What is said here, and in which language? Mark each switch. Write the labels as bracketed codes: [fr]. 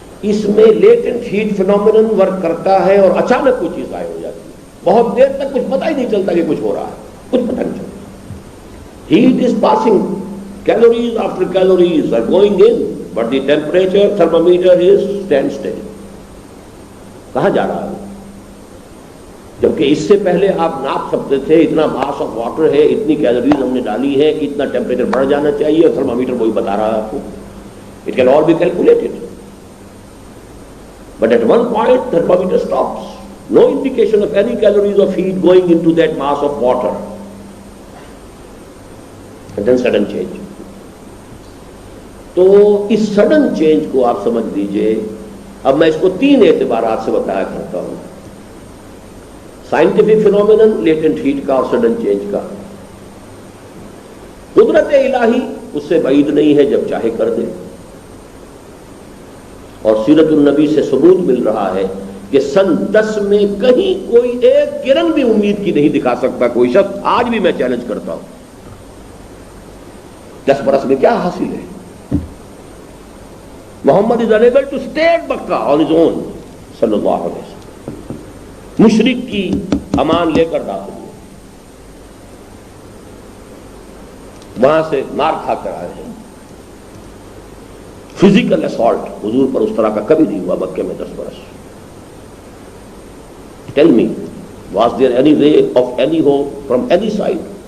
[ur] اس میں latent heat phenomenon work کرتا ہے اور اچانک کوئی چیز غائب ہو جاتی ہے. بہت دیر تک کچھ پتہ ہی نہیں چلتا کہ کچھ ہو رہا ہے, کچھ پتہ نہیں چلتا. [en] Heat is passing, calories after calories are going in, but the temperature thermometer is stand still. [ur] کہاں جا رہا ہے؟ جبکہ اس سے پہلے آپ ناپ سکتے تھے اتنا ماس آف واٹر ہے, اتنی کیلوریز ہم نے ڈالی ہے, اتنا ٹیمپریچر بڑھ جانا چاہیے, اور تھرمامیٹر وہی بتا رہا ہے آپ کو. [en] It can all be calculated. But at one point thermometer stops. No indication of any calories of heat going into that mass of water. And then sudden change. [ur] تو اس سڈن چینج کو آپ سمجھ لیجئے. اب میں اس کو 3 اعتبارات سے بتایا کرتا ہوں: سائنٹیفک فینومینن, لیٹنٹ ہیٹ کا اور سڈن چینج کا. قدرت الہی اس سے بعید نہیں ہے, جب چاہے کر دے. اور سیرت النبی سے ثبوت مل رہا ہے کہ سن 10 میں کہیں کوئی ایک کرن بھی امید کی نہیں دکھا سکتا کوئی شخص. آج بھی میں چیلنج کرتا ہوں, 10 برس میں کیا حاصل ہے؟ محمد [en] is unable to stay at Makkah on his own [ur] صلی اللہ علیہ وسلم. مشرک کی امان لے کر داخل ہوئے, وہاں سے مار کھا کر آئے ہیں. فزیکل اسالٹ حضور پر اس طرح کا کبھی نہیں ہوا مکے میں 10 برس. [en] Tell me, was there any ray of any hope from any side?